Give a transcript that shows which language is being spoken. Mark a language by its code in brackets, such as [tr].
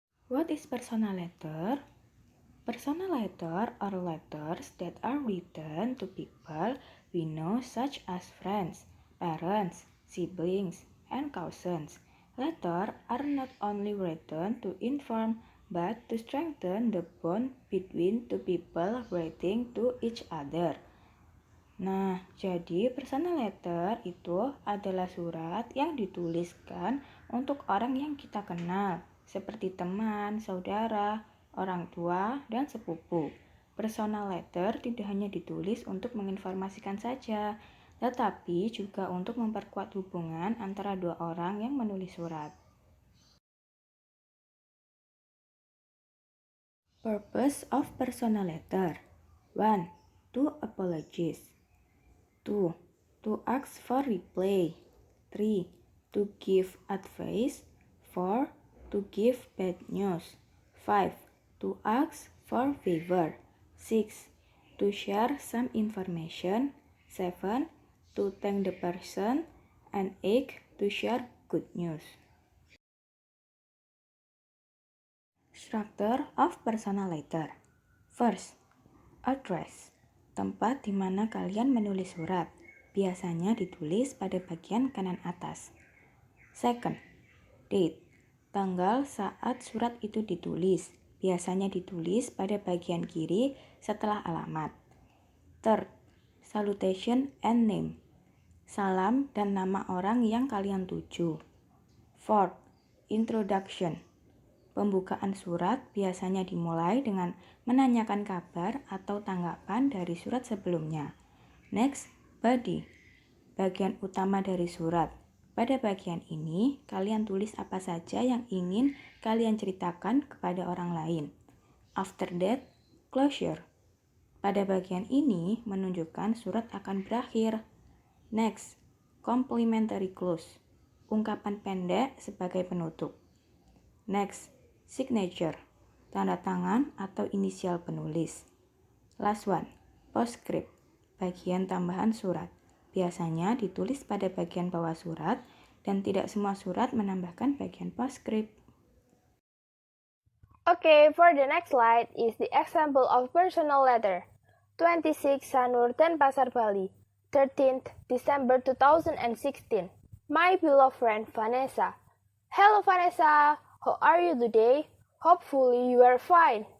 [en] What is personal letter? Personal letters are letters that are written to people we know such as friends, parents, siblings, and cousins. Letters are not only written to inform but to strengthen the bond between two people writing to each other. [id] Nah, jadi personal letter itu adalah surat yang dituliskan untuk orang yang kita kenal, seperti teman, saudara, orang tua, dan sepupu. Personal letter tidak hanya ditulis untuk menginformasikan saja, tetapi juga untuk memperkuat hubungan antara dua orang yang menulis surat. [en] Purpose of personal letter. 1. To apologize. 2. To ask for reply. 3. To give advice. 4. To give bad news. 5. To ask for favor. 6. To share some information. 7. To thank the person. And 8. To share good news. Structure of personal letter. First, address. [id] Tempat di mana kalian menulis surat. Biasanya ditulis pada bagian kanan atas. [en] Second, date. [id] Tanggal saat surat itu ditulis. Biasanya ditulis pada bagian kiri setelah alamat. [en] Third, salutation and name. [id] Salam dan nama orang yang kalian tuju. [en] Fourth, introduction. [id] Pembukaan surat biasanya dimulai dengan menanyakan kabar atau tanggapan dari surat sebelumnya. [en] Next, body. [id] Bagian utama dari surat. Pada bagian ini, kalian tulis apa saja yang ingin kalian ceritakan kepada orang lain. [en] After that, closure. [id] Pada bagian ini menunjukkan surat akan berakhir. [en] Next, complimentary close. [id] Ungkapan pendek sebagai penutup. [en] Next, signature, [id] tanda tangan atau inisial penulis. [en] Last one, [id] postscript, bagian tambahan surat. Biasanya ditulis pada bagian bawah surat dan tidak semua surat menambahkan bagian postscript. [en] Okay, for the next slide is the example of personal letter. 26 Sanur Denpasar, Bali, 13th December 2016. My beloved friend Vanessa. Hello Vanessa! How are you today? Hopefully you are fine.